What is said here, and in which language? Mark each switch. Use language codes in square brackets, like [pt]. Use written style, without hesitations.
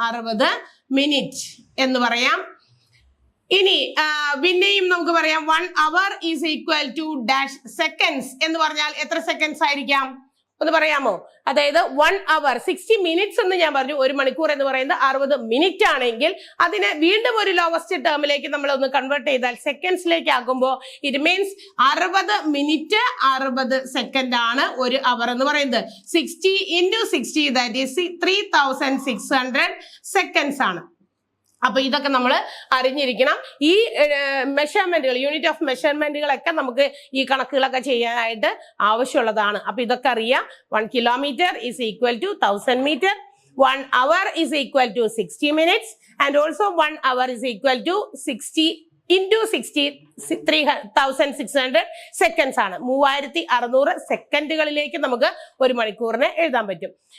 [ml] 60 minute എന്ന് പറയാം. ഇനി പിന്നെയും നമുക്ക് പറയാം [en] 1 hour is equal to dash seconds [ml] എന്ന് പറഞ്ഞാൽ എത്ര സെക്കൻഡ്സ് ആയിരിക്കാം ഒന്ന് പറയാമോ? അതായത് 1 hour 60 minutes എന്ന് ഞാൻ പറഞ്ഞു. 1 മണിക്കൂർ എന്ന് പറയുന്നത് 60 മിനിറ്റ് ആണെങ്കിൽ അതിനെ വീണ്ടും ഒരു ലോവസ്റ്റ് ടേമിലേക്ക് നമ്മൾ ഒന്ന് കൺവേർട്ട് ചെയ്താൽ സെക്കൻഡ്സിലേക്ക് ആക്കുമ്പോൾ ഇറ്റ് മീൻസ് 60 മിനിറ്റ് 60 സെക്കൻഡ് ആണ് 1 hour എന്ന് പറയുന്നത്. [en] 60 into 60 that is 3600 seconds ആണ്. [ml] അപ്പൊ ഇതൊക്കെ നമ്മൾ അറിഞ്ഞിരിക്കണം. ഈ മെഷർമെന്റുകൾ, യൂണിറ്റ് ഓഫ് മെഷർമെന്റുകളൊക്കെ നമുക്ക് ഈ കണക്കുകളൊക്കെ ചെയ്യാനായിട്ട് ആവശ്യമുള്ളതാണ്. അപ്പൊ ഇതൊക്കെ അറിയാം. [en] 1 kilometer is equal to 1000 meter, 1 hour is equal to 60 minutes, and also 1 hour is equal to 60 into 60 3600 seconds ആണ്. [ml] 3600 സെക്കൻഡുകളിലേക്ക് നമുക്ക് ഒരു മണിക്കൂറിനെ എഴുതാൻ പറ്റും.